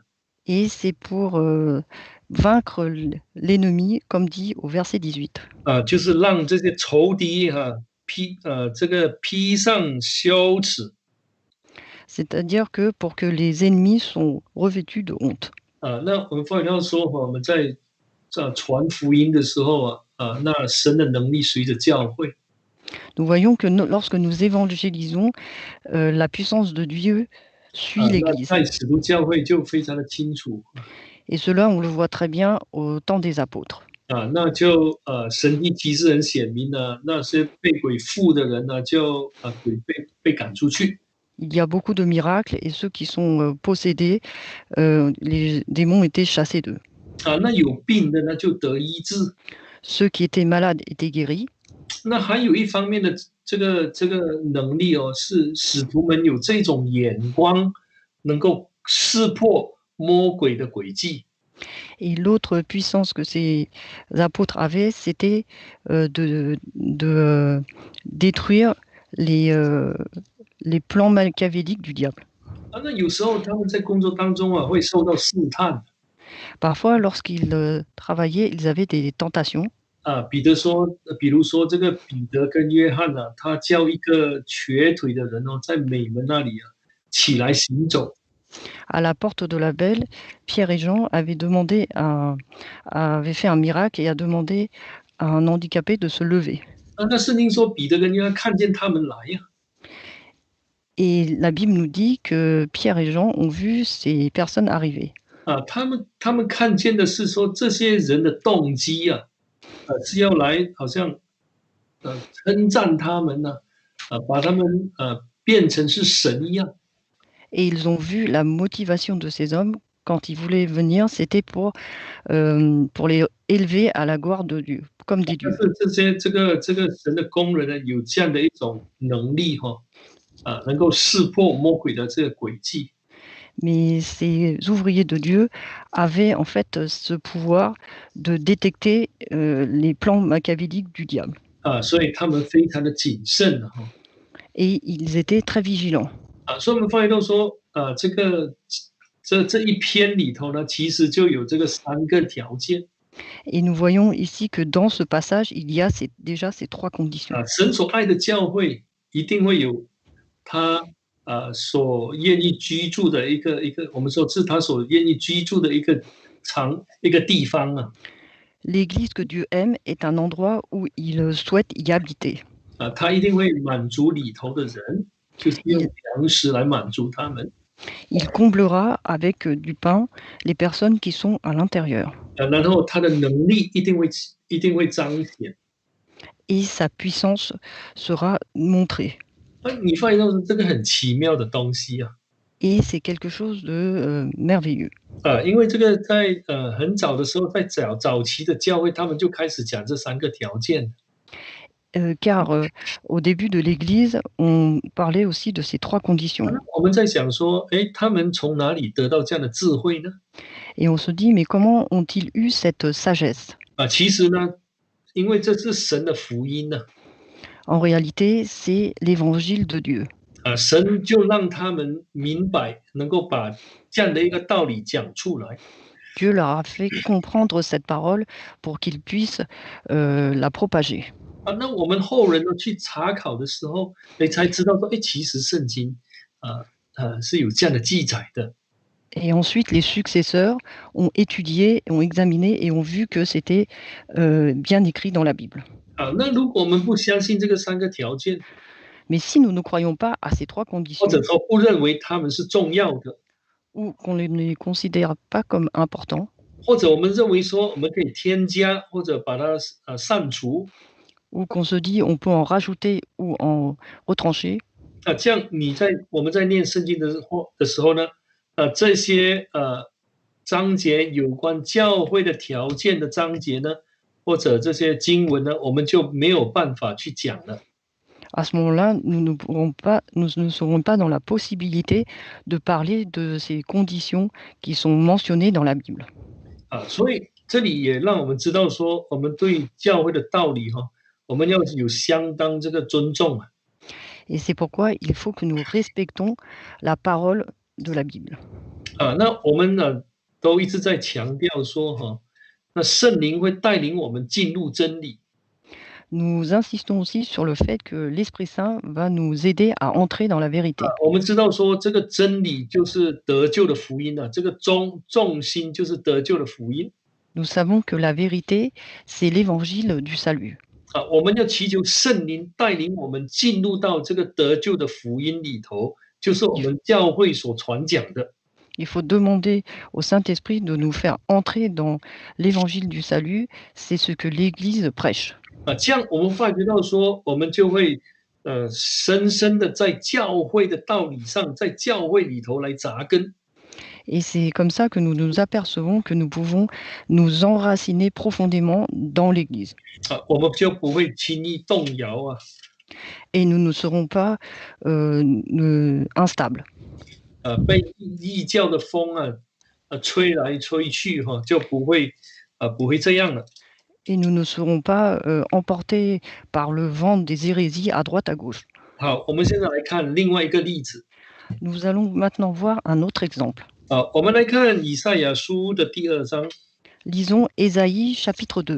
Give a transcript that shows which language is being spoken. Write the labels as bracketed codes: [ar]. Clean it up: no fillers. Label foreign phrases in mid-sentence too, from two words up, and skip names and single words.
[fr] Et c'est pour vaincre l'ennemi, comme dit au verset 18. [zh] 就是让这些仇敌披上羞耻。 [fr] C'est-à-dire que pour que les ennemis sont revêtus de honte. [zh] 那我们发现到说，我们在传福音的时候那神的能力随着教会。 [fr] Nous voyons que lorsque nous évangélisons, la puissance de Dieu suit l'Église. [zh] 在使徒教会就非常的清楚。 [fr] Et cela, on le voit très bien au temps des apôtres. [zh] 那就神迹奇事很显明呢，那些被鬼附的人呢，就鬼被赶出去。 [fr] Il y a beaucoup de miracles et ceux qui sont possédés, les démons étaient chassés d'eux. [zh] 那有病的呢就得医治。 [fr] Ceux qui étaient malades étaient guéris. [zh] 那还有一方面的这个能力是使徒们有这种眼光，能够识破魔鬼的诡计。 [fr] Et l'autre puissance que ces apôtres avaient, c'était de détruire les plans machiavéliques du diable. [zh] 那有时候他们在工作当中会受到试探。 [fr] Parfois, lorsqu'ils travaillaient, ils avaient des tentations. [zh] 比如说这个彼得跟约翰他叫一个瘸腿的人在美门那里起来行走。 [fr] À la porte de la Belle, Pierre et Jean avaient fait un miracle et a demandé à un handicapé de se lever. [zh] 那圣经说彼得跟约翰看见他们来 [fr] Et la Bible nous dit que Pierre et Jean ont vu ces personnes arriver. [zh] 他们看见的是说这些人的动机是要来好像称赞他们把他们变成是神一样。 [fr] Et ils ont vu la motivation de ces hommes quand ils voulaient venir, c'était pour les élever à la gloire de Dieu, comme des dieux. [zh] 这个神的工人呢，有这样的一种能力能够识破魔鬼的这个诡计。 [fr] Mais ces ouvriers de Dieu avaient en fait ce pouvoir de détecter les plans machiavéliques du diable. [zh] 所以他们非常的谨慎 [fr] Et ils étaient très vigilants. [zh] 所以我们发现到说这一篇里头呢，其实就有这个3个条件。 [fr] Et nous voyons ici que dans ce passage, il y a déjà ces 3 conditions. [zh] 神所爱的教会一定会有他所愿意居住的一个，我们说是他所愿意居住的一个地方 [fr] L'église que Dieu aime est un endroit où il souhaite y habiter. [zh] 他一定会满足里头的人，就是用粮食来满足他们。 [fr] Il comblera avec du pain les personnes qui sont à l'intérieur. [zh] 然后他的能力一定会彰显。 [fr] Et sa puissance sera montrée. [zh] 你发现到这个很奇妙的东西 [fr] Et c'est quelque chose de merveilleux. [zh] 因为这个在很早的时候，在早期的教会，他们就开始讲这3个条件。 [fr] Car au début de l'Église, on parlait aussi de ces 3 conditions. [zh] 我们在想说，他们从哪里得到这样的智慧呢？ [fr] Et on se dit, mais comment ont-ils eu cette sagesse? [zh] 其实呢，因为这是神的福音 [fr] En réalité, c'est l'évangile de Dieu. [zh] 神就让他们明白，能够把这样的一个道理讲出来。 [fr] Dieu leur a fait comprendre cette parole pour qu'ils puissent la propager. [zh] 那我们后人去查考的时候，才知道说，其实圣经是有这样的记载的。 [fr] Et ensuite, les successeurs ont étudié, ont examiné et ont vu que c'était bien écrit dans la Bible. [zh] 那如果我们不相信这个三个条件， [fr] Mais si nous ne croyons pas à ces 3 [zh] 或者 [fr] conditions, [zh] 说不认为他们是重要的， [fr] ou qu'on ne les considère pas comme importants, [zh] 或者我们认为说我们可以添加或者把它删除， [fr] ou qu'on se dit on peut en rajouter ou en retrancher, [zh] 这样我们在念圣经的时候呢，这些章节有关教会的条件的章节呢，或者这些经文呢，我们就没有办法去讲了。 [fr] à ce moment-là, nous ne serons pas dans la possibilité de parler de ces conditions qui sont mentionnées dans la Bible. [zh] 所以这里也让我们知道说，我们对教会的道理我们要有相当这个尊重。 [fr] Et c'est pourquoi il faut que nous respectons la parole de la Bible. [zh] 那我们呢都一直在强调说那圣灵会带领我们进入真理。 [fr] Nous insistons aussi sur le fait que l'Esprit Saint va nous aider à entrer dans la vérité. [zh] 我们知道说这个真理就是得救的福音这个重心就是得救的福音。 [fr] Nous savons que la vérité, c'est l'évangile du salut. [zh] 我们要祈求圣灵带领我们进入到这个得救的福音里头，就是我们教会所传讲的。 [fr] Il faut demander au Saint-Esprit de nous faire entrer dans l'évangile du salut. C'est ce que l'Église prêche. [zh] 这样我们发觉到说，我们就会深深的在教会的道理上，在教会里头来扎根。 [fr] Et c'est comme ça que nous nous apercevons que nous pouvons nous enraciner profondément dans l'Église. [zh] 我们就不会轻易动摇 [fr] Et nous ne serons pas instables. [zh] 被异教的风吹来吹去就不会这样了。 [fr] Et nous ne serons pas emportés par le vent des hérésies à droite à gauche. [zh] 好，我们现在来看另外一个例子。 [fr] Nous allons maintenant voir un autre exemple. [zh] 我们来看以赛亚书的第2章。 [fr] Lisons Ésaïe chapitre 2.